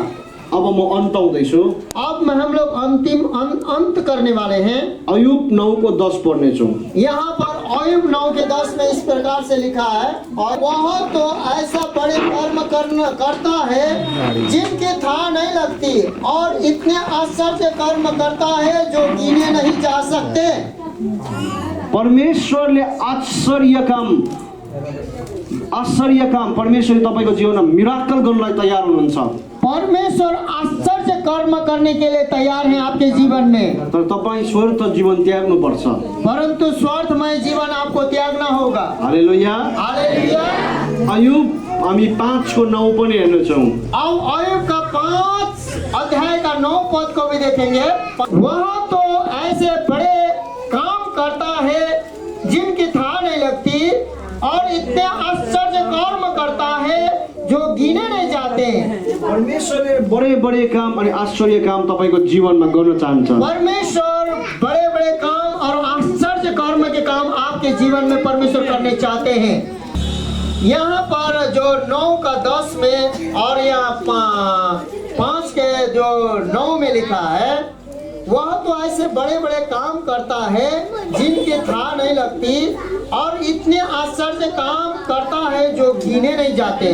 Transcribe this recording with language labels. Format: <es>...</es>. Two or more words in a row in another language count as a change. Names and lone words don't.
<ne>अब म अन्ताउँदैछु।</ne> <hi>अब में हम लोग अंत करने वाले हैं।</hi> <ne>अयुब 9:10 पढ्नेछौँ।</ne> <hi>यहाँ पर अयुब 9:10 में इस प्रकार से लिखा है, और वह तो ऐसा बड़े कर्म करता है जिनकी था नहीं लगती, और इतने आश्चर्य कर्म करता है जो गिने नहीं जा सकते।</hi> <ne>परमेश्वरले आश्चर्य काम परमेश्वरले तपाईँको जीवनमा मिराकल गर्नलाई तयार हुनुहुन्छ।</ne> <hi>परमेश्वर आश्चर्य कर्म करने के लिए तैयार है आपके जीवन में।</hi> <ne>तर तपाईँ स्वार्थ जीवन त्याग्नुपर्छ।</ne> <hi>परंतु स्वार्थमय जीवन आपको त्यागना होगा। हालेलुया। हालेलुया।</hi> <ne>अयुब हामी 5:9 पनि हेर्नेछौँ।</ne> <hi>अब अयुब का 5 अध्याय का 9 पद को भी देखेंगे। वह तो ऐसे बड़े काम करता है जिनकी था नहीं लगती, और इतने आश्चर्य कर्म करता है जो गिने नहीं जाते।</hi> <ne>परमेश्वरले बडे काम अनि आश्चर्य काम तपाईँको जीवनमा गर्न चाहन्छ।</ne> <hi>परमेश्वर बड़े बड़े काम और आश्चर्य कर्म के काम आपके जीवन में परमेश्वर करने चाहते हैं। यहाँ पर जो 9:10 में और यहाँ 5 के जो 9 में लिखा है, वह तो ऐसे बड़े बड़े काम करता है जिनकी था नहीं लगती, और इतने आश्चर्य काम करता है जो गिने नहीं जाते।</hi>